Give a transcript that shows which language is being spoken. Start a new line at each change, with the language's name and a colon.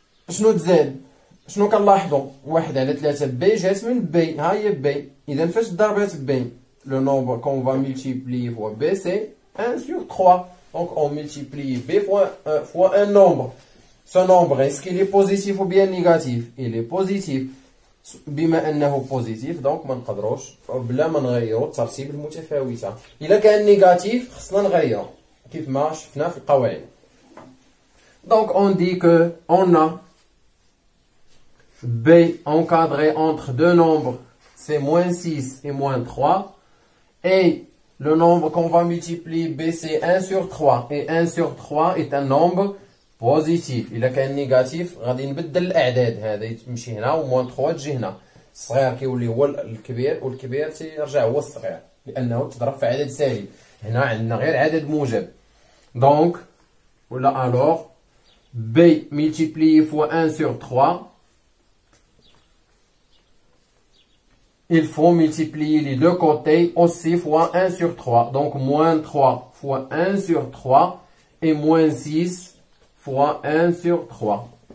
Arabic: شنو تزاد؟ شنو كنلاحظوا؟ 1 على 3 B جات من B. ها هي B. إذا فاش ضربات
French: B؟ Le nombre qu'on va multiplier fois B c'est 1 sur 3. Donc on multiplie B fois un nombre. Ce nombre, est-ce qu'il est positif ou bien négatif? Il est positif.
Arabic: بما أنه positif, donc ما نقدروش بلا ما نغيروا الترتيب المتفاوتة. إلا كان نيجاتيف خصنا نغيروا كيف ما شفنا في القواعد.
French: Donc on dit que on a B encadré entre deux nombres, c'est moins 6 et moins 3. Et le nombre qu'on va multiplier B c'est 1 sur 3. Et 1 sur 3 est un nombre بوزيتيف.
Arabic: الا كان نيجاتيف غادي نبدل الاعداد، هذا يمشي هنا وموان 3 تجي هنا. الصغير كيولي هو الكبير والكبير تيرجع هو الصغير لانه تضرب في عدد سالب. هنا عندنا غير عدد موجب.
French: دونك ولا الوغ B multiplié fois 1 sur 3. Il faut multiplier les deux côtés aussi fois 1 sur 3. Donc moins 3 fois 1 sur 3 et moins 6 fois 1 sur 3.